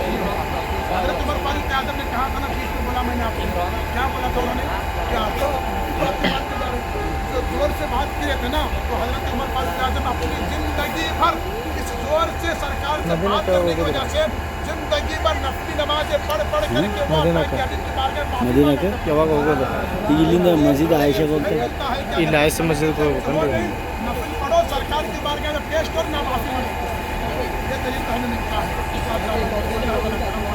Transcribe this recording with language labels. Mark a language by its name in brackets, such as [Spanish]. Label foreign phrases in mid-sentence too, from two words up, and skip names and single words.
[Hindi] हज़रत उमर फारूक आज़म ने कहा था ना, बीच में बोला मैंने आपको, क्या बोला था उन्होंने, क्या जोर से बात किए थे ना, तो हज़रत उमर फारूक आज़म अपनी ज़िंदगी भर इस जोर से सरकार से बात करने की वजह से जिंदगी भर नफली नमाज़ें पढ़ करके वो [Kannada] ಮದೀನಾಕ್ಕೆ ಯಾವಾಗ ಹೋಗೋದು? ಈಗ ಇಲ್ಲಿಂದ ಮಸ್ಜಿದ್ ಆಯಿಷಾಗೆ ಹೋಗ್ತಾರೆ. ಇಲ್ಲಿ ಆಯ್ಸ ಮಸ್ಜಿದ್ಗೆ ಹೋಗ್ಬೇಕನ್ರಿ? [Hindi] नफल पढ़ो, सरकार की बारगाह में पेश करो, ना माफी मांगो। ये तरीका हमने कहा है।